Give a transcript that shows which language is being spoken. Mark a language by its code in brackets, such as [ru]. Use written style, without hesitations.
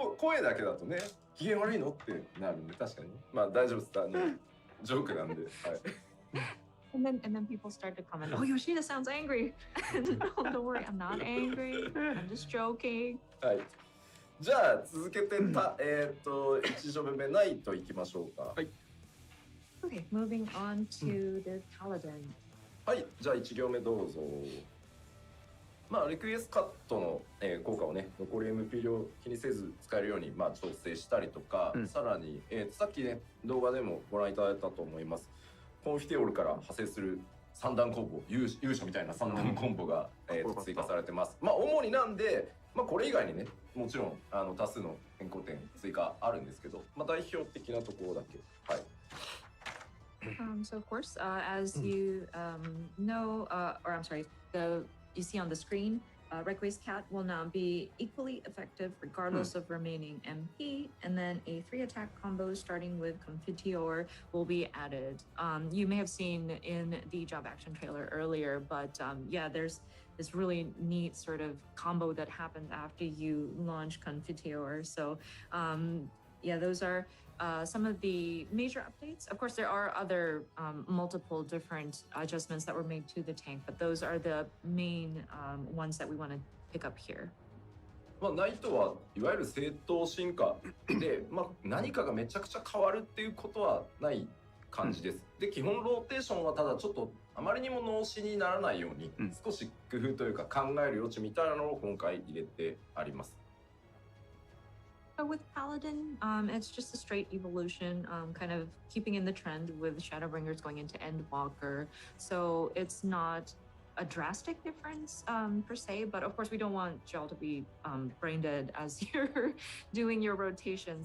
[ja] 声だけだとね、機嫌悪いのってなるんで、確かに。まあ大丈夫です。ジョークなんで。はい。 [en] And then people start to comment, oh, Yoshida sounds angry. No, don't worry, I'm not angry. I'm just joking. [ja] はい。じゃあ続けて1ジョブ目ナイトいきましょうか。はい。 [en] Okay, moving on to the Paladin. [ja] はい、じゃあ1行目どうぞ。まあリクエストカットの、効果をね、残り MP 量気にせず使えるようにまあ調整したりとか、さらに、さっきね動画でもご覧いただいたと思います。コンフィテオールから派生する3段コンボ、勇者みたいな3段コンボが、追加されてます。まあ主になんで、まあこれ以外にね、もちろん多数の変更点追加あるんですけど、まあ代表的なところだけ。はい。 [en] So of course, as you know, or I'm sorry, you see on the screen, Requiescat Cat will now be equally effective regardless of remaining MP, and then a 3-attack combo starting with Confiteor will be added. You may have seen in the Job Action trailer earlier, but yeah, there's this really neat sort of combo that happens after you launch Confiteor. So yeah, those are some of the major updates. Of course, there are other multiple different adjustments that were made to the tank, but those are the main ones that we want to pick up here. [ja] まあナイトはいわゆる正当進化で、まあ何かがめちゃくちゃ変わるっていうことはない感じです。で、基本ローテーションはただちょっとあまりにも脳死にならないように、少し工夫というか考える余地みたいなのを今回入れてあります。 [en] So with Paladin, it's just a straight evolution, kind of keeping in the trend with Shadowbringers going into Endwalker. So it's not a drastic difference per se, but of course we don't want Gel to be brain dead as you're doing your rotation.